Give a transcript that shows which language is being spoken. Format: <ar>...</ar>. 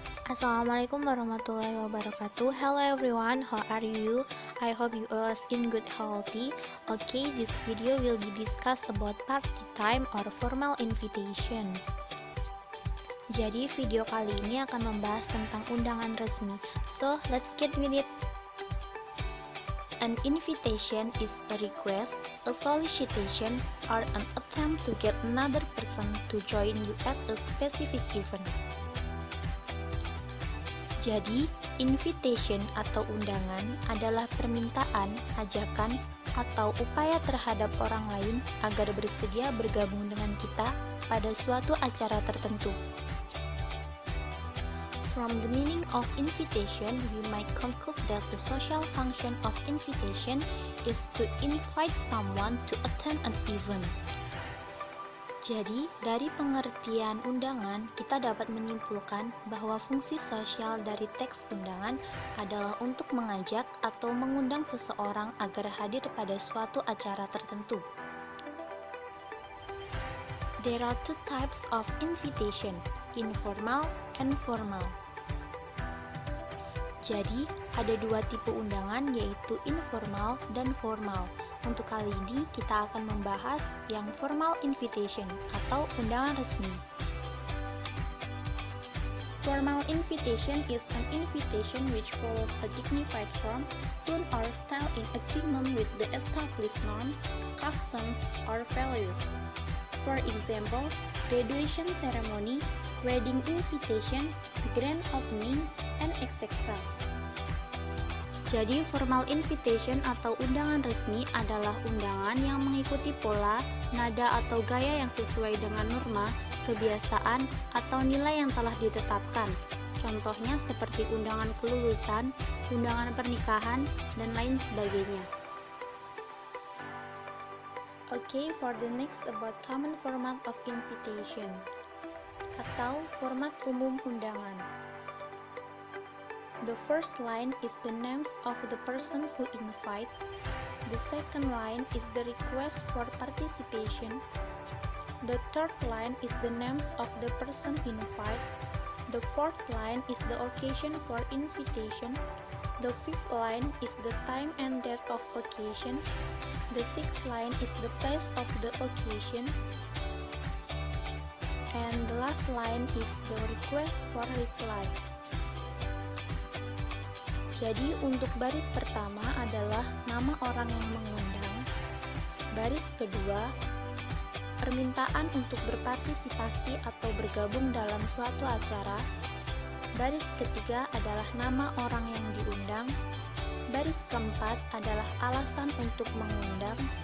<ar>Assalamualaikum warahmatullahi wabarakatuh.</ar> <en>Hello everyone, how are you? I hope you all in good healthy. Okay, this video will be discussed about party time or formal invitation.</en> <id>Jadi video kali ini akan membahas tentang undangan resmi.</id> <en>So, let's get with it. An invitation is a request, a solicitation, or an attempt to get another person to join you at a specific event.</en> <id>Jadi, invitation atau undangan adalah permintaan, ajakan, atau upaya terhadap orang lain agar bersedia bergabung dengan kita pada suatu acara tertentu.</id> <en>From the meaning of invitation, we might conclude that the social function of invitation is to invite someone to attend an event.</en> <id>Jadi, dari pengertian undangan, kita dapat menyimpulkan bahwa fungsi sosial dari teks undangan adalah untuk mengajak atau mengundang seseorang agar hadir pada suatu acara tertentu.</id> <en>There are two types of invitation, informal and formal.</en> <id>Jadi, ada dua tipe undangan yaitu informal dan formal. Untuk kali ini, kita akan membahas yang</id> <en>formal invitation</en> <id>atau undangan resmi.</id> <en>Formal invitation is an invitation which follows a dignified form, tone or style in agreement with the established norms, customs, or values. For example, graduation ceremony, wedding invitation, grand opening, and etc.</en> <id>Jadi, formal invitation atau undangan resmi adalah undangan yang mengikuti pola, nada atau gaya yang sesuai dengan norma, kebiasaan, atau nilai yang telah ditetapkan. Contohnya seperti undangan kelulusan, undangan pernikahan, dan lain sebagainya.</id> <en>Okay, for the next about common format of invitation</en> <id>atau format umum undangan.</id> <en>The first line is the names of the person who invite. The second line is the request for participation. The third line is the names of the person invite. The fourth line is the occasion for invitation. The fifth line is the time and date of occasion. The sixth line is the place of the occasion. And the last line is the request for reply.</en> <id>Jadi, untuk baris pertama adalah nama orang yang mengundang. Baris kedua, permintaan untuk berpartisipasi atau bergabung dalam suatu acara. Baris ketiga adalah nama orang yang diundang. Baris keempat adalah alasan untuk mengundang.</id>